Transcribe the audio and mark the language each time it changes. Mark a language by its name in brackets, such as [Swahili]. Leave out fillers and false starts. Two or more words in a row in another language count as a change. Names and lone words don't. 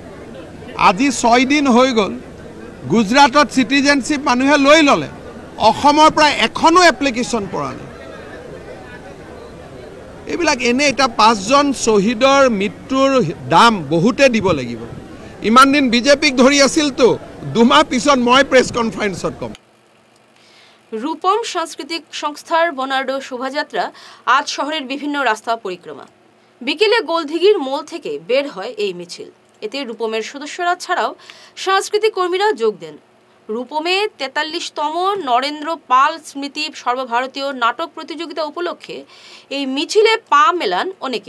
[Assamese] আজি 6 দিন হৈ গ'ল, গুজৰাটত চিটিজেনশ্বিপ মানুহে লৈ ল'লে, অসমৰ পৰা এখনো এপ্লিকেশ্যন পৰা নাই। এইবিলাক এনে এটা ৫জন শ্বহীদৰ মৃত্যুৰ দাম বহুতে দিব লাগিব। ইমান দিন বিজেপিক ধৰি আছিলতো, 2 মাহ পিছত মই [English] press conference [Assamese] ক'ম। [Bangla] রূপম সাংস্কৃতিক সংস্থার বর্ণাঢ্য শোভাযাত্রা আজ শহরের বিভিন্ন রাস্তা পরিক্রমা। বিকেলে গোলদিঘির মোড় থেকে বের হয় এই মিছিল। এতে রূপমের সদস্যরা ছাড়াও সাংস্কৃতিক কর্মীরা যোগ দেন। রূপমে 43তম নরেন্দ্র পাল স্মৃতি সর্বভারতীয় নাটক প্রতিযোগিতা উপলক্ষে এই মিছিলে পা মেলান অনেকে।